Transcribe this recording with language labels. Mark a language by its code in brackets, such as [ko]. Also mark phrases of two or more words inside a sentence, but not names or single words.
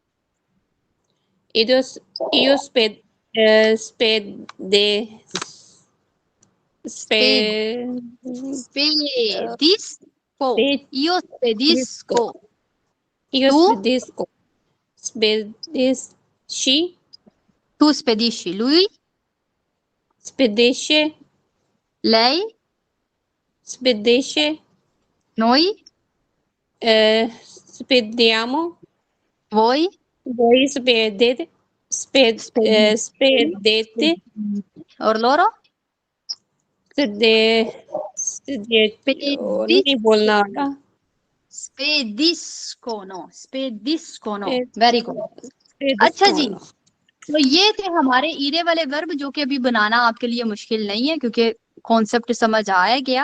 [it] io sped स्पेदिस्को। io spedisco. ईओ तू स्पेदिस्ci, tu spedisci. लुई spedisce, lei spedisce, noi spediamo, voi voi spedete, spedete, और loro [hi] नहीं बोलना आता। [en] spediscono, very good. [hi] अच्छा जी, [it] spediscono। [hi] तो ये थे हमारे ईरे वाले वर्ब, जो कि अभी बनाना आपके लिए मुश्किल नहीं है क्योंकि कॉन्सेप्ट समझ आया गया।